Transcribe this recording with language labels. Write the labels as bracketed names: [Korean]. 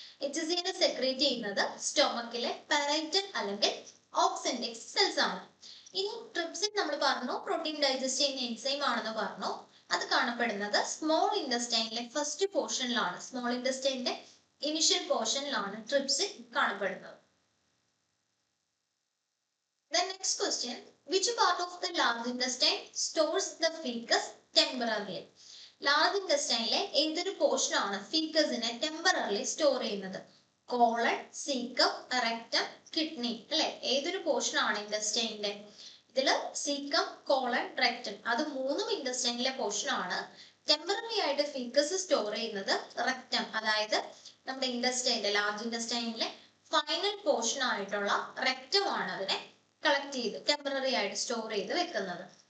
[Malayalam] HCl secrete ചെയ്യുന്നത് സ്റ്റൊമക്കിലെ പാരൈറ്റൽ അല്ലെങ്കിൽ ഓക്സെന്റിക് cells ആണ്. ഇനി ട്രിപ്സിൻ നമ്മൾ പറഞ്ഞു പ്രോട്ടീൻ ഡൈജസ്റ്റ് ചെയ്യുന്ന എൻസൈം ആണെന്ന് പറഞ്ഞു. അത് കാണപ്പെടുന്നത് small ഇൻറ്റസ്റ്റൈനിലെ first പോർഷനിലാണ്. Small ഇൻറ്റസ്റ്റൈനിന്റെ initial പോർഷനിലാണ് trypsin കാണപ്പെടുന്നത്. [English] The next question, which part of the large intestine stores the feces temporarily? [Malayalam] Large ഇൻറ്റസ്റ്റൈനിലെ ഏതൊരു പോർഷൻ ആണ് ഫീക്കസിനെ ടെമ്പററിലി സ്റ്റോർ ചെയ്യുന്നത്? [English] Colon, caecum, rectum, kidney അല്ലെ? [Malayalam] ഏതൊരു പോർഷൻ ആണ് ഇൻറ്റസ്റ്റൈനിന്റെ? ഇതില് സീക്കം, കോളൻ, റെക്ടം അത് 3ഉം ഇൻറ്റസ്റ്റൈനിലെ പോർഷൻ ആണ്. ടെമ്പററി ആയിട്ട് ഫീക്കസ് സ്റ്റോർ ചെയ്യുന്നത് റെക്ടം, അതായത് നമ്മുടെ ഇൻറ്റസ്റ്റൈനിലെ ലാർജ് ഇൻറ്റസ്റ്റൈനിലെ ഫൈനൽ പോർഷൻ ആയിട്ടുള്ള റെക്ടം ആണ് അതിനെ കളക്ട് ചെയ്ത് ടെമ്പററി ആയിട്ട് സ്റ്റോർ ചെയ്ത് വെക്കുന്നത്.